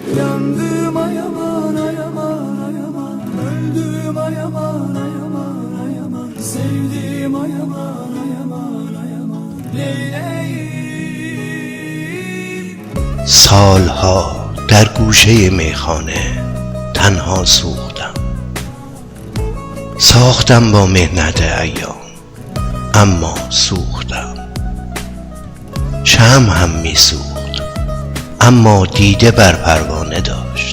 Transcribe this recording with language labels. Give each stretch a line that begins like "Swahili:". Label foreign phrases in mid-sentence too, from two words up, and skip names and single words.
Turkish: Yandım ay aman ay aman ay aman, öldüm ay aman ay aman ay aman, sevdim ay aman ay aman ay aman, leyleyim.
Persian: سالها در گوشه میخانه تنها سوختم، ساختم با مهنت ایام اما سوختم. شمع هم می سوخت اما دیده بر پروانه داشت.